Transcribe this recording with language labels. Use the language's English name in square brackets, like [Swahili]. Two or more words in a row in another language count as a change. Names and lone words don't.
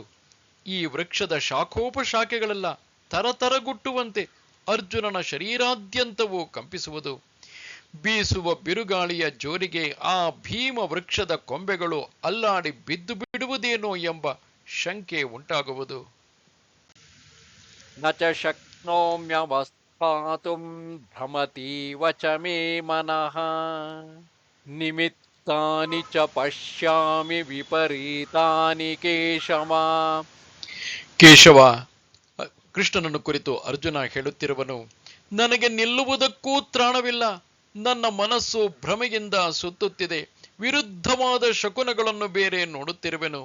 [Kannada] ಈ ವೃಕ್ಷದ ಶಾಖೋಪಶಾಖೆಗಳೆಲ್ಲ ತರತರಗುಟ್ಟುವಂತೆ ಅರ್ಜುನನ ಶರೀರಾದ್ಯಂತವೂ ಕಂಪಿಸುವುದು. ಬೀಸುವ ಬಿರುಗಾಳಿಯ ಜೋರಿಗೆ ಆ ಭೀಮ ವೃಕ್ಷದ ಕೊಂಬೆಗಳು ಅಲ್ಲಾಡಿ ಬಿದ್ದು ಬಿಡುವುದೇನೋ ಎಂಬ ಶಂಕೆ ಉಂಟಾಗುವುದು. [Sanskrit] ನ ಚ ಶಕ್ನೋಮ್ಯವಸ್ಥಾತುಂ ಭ್ರಮತೀವ ಚ ಮೇ ಮನಃ ನಿಮಿತ್ತಾನಿ ಚ ಪಶ್ಯಾಮಿ ವಿಪರೀತಾನಿ ಕೇಶವ. [Kannada] ಕೇಶವ, ಕೃಷ್ಣನನ್ನು ಕುರಿತು ಅರ್ಜುನ ಹೇಳುತ್ತಿರುವನು, ನನಗೆ ನಿಲ್ಲುವುದಕ್ಕೂ ತ್ರಾಣವಿಲ್ಲ. ನನ್ನ ಮನಸ್ಸು ಭ್ರಮೆಯಿಂದ ಸುತ್ತುತ್ತಿದೆ. ವಿರುದ್ಧವಾದ ಶಕುನಗಳನ್ನು ಬೇರೆ ನೋಡುತ್ತಿರುವೆನು.